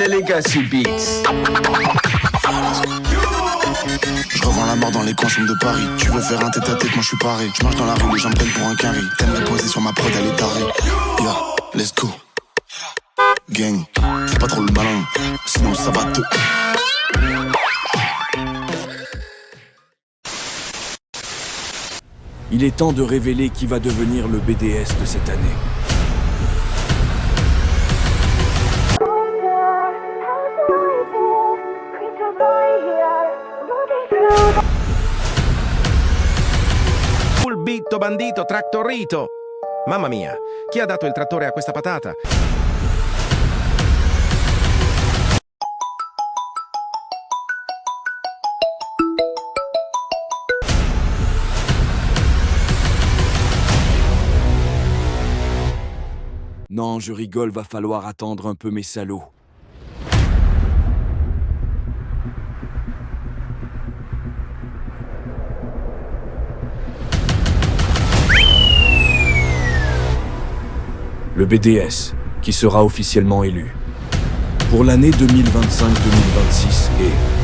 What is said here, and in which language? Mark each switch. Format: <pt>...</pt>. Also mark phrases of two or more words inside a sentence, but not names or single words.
<fr>Legacy Beats. Je revends la mort dans les coins sombres de Paris. Tu veux faire un tête-à-tête, moi je suis paré. Je marche dans la rue, les gens me prennent pour un carré. T'aimerais poser sur ma prod, elle est tarée.</fr> <en>Yeah, let's go.</en> <fr>Gang, fais pas trop le malin, sinon ça va te... Il est temps de révéler qui va devenir le BDS de cette année.</fr> <it>Fulbito, bandito, trattorito. Mamma mia, chi ha dato il trattore a questa patata?</it> <fr>Non, je rigole, va falloir attendre un peu mes salauds. Le BDS, qui sera officiellement élu pour l'année 2025-2026 est...</fr>